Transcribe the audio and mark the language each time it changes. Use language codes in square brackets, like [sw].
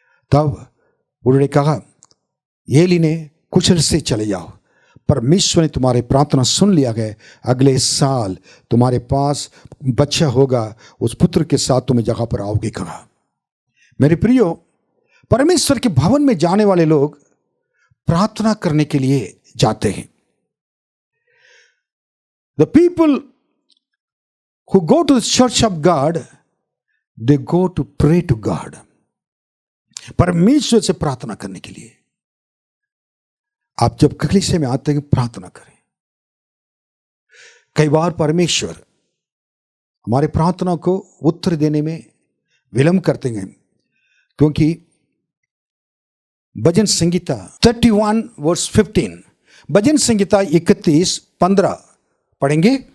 [hi] तब उन्होंने कहा, एली ने, कुछ से चले जाओ, परमेश्वर ने तुम्हारी प्रार्थना सुन लिया है, अगले साल तुम्हारे पास बच्चा होगा, उस पुत्र के साथ तुम्हें जगह पर आओगे। कहा, मेरे प्रियो, परमेश्वर के भवन में जाने वाले लोग प्रार्थना करने के लिए जाते हैं। [en] the people who go to the church of God, they go to pray to God, [hi] परमेश्वर से प्रार्थना करने के लिए। आप जब कलीसिया में आते हैं, प्रार्थना करें। कई बार परमेश्वर हमारे प्रार्थना को उत्तर देने में विलंब करते हैं, क्योंकि भजन संगीता 31 वर्स 15, भजन संगीता 31:15 पढ़ेंगे।